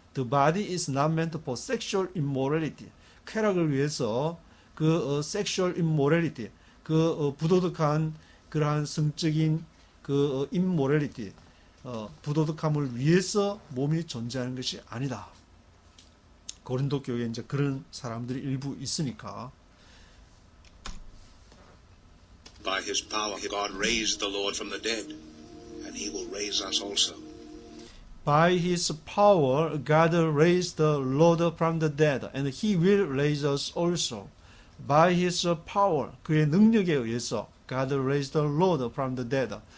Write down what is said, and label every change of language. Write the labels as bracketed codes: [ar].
[en] The body is not meant for sexual immorality. [ko] 쾌락을 위해서 그 [en] sexual immorality, [ko] 그 부도덕한 그러한 성적인 그 immorality, 부도덕함을 위해서 몸이 존재하는 것이 아니다. 고린도 교회에 이제 그런 사람들이 일부 있으니까. [en] By his power, God raised the Lord from the dead, and he will raise us also. By his power, God raised the Lord from the dead, and he will raise us also. By his power, [ko] 그의 능력에 의해서, [en] God raised the Lord from the dead.